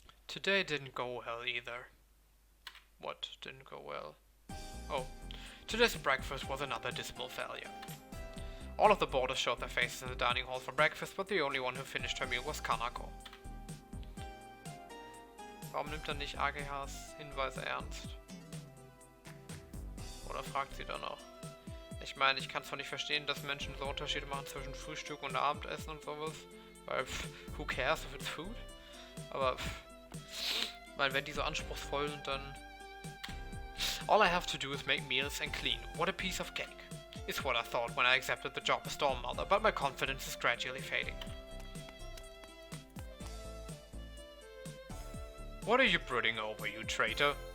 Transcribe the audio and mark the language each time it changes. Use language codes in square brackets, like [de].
[en] Today didn't go well either. What didn't go well? Oh. Today's breakfast was another dismal failure. All of the boarders showed their faces in the dining hall for breakfast, but the only one who finished her meal was Kanako. [de] Warum nimmt er nicht AGHs Hinweise ernst? Oder fragt sie dann auch? Ich meine, ich kann zwar nicht verstehen, dass Menschen so Unterschiede machen zwischen Frühstück und Abendessen und sowas, weil [en] who cares if it's food? [de] Aber ich meine, wenn die so anspruchsvoll sind, dann... [en] All I have to do is make meals and clean. What a piece of cake. It's what I thought when I accepted the job as dorm mother, but my confidence is gradually fading. What are you brooding over, you traitor?